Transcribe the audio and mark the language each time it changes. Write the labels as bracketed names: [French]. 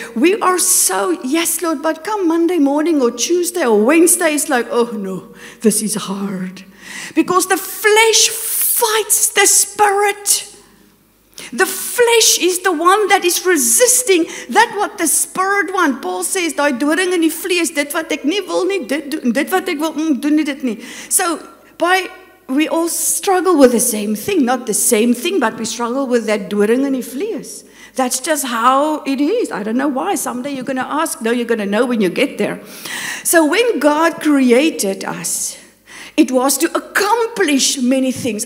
[English] We are so, yes, Lord, but come Monday morning or Tuesday or Wednesday, it's like, oh, no, this is hard. Because the flesh fights the spirit. The flesh is the one that is resisting that what the spirit wants. Paul says, [Afrikaans] daai doring in die vlees, dit wat ek nie wil nie, dit doen, dit wat ek wil doen nie dit nie. [English] So, we all struggle with the same thing, not the same thing, but we struggle with that [Afrikaans] doring in die vlees. [English] That's just how it is. I don't know why. Someday you're going to ask. No, you're going to know when you get there. So when God created us, it was to accomplish many things.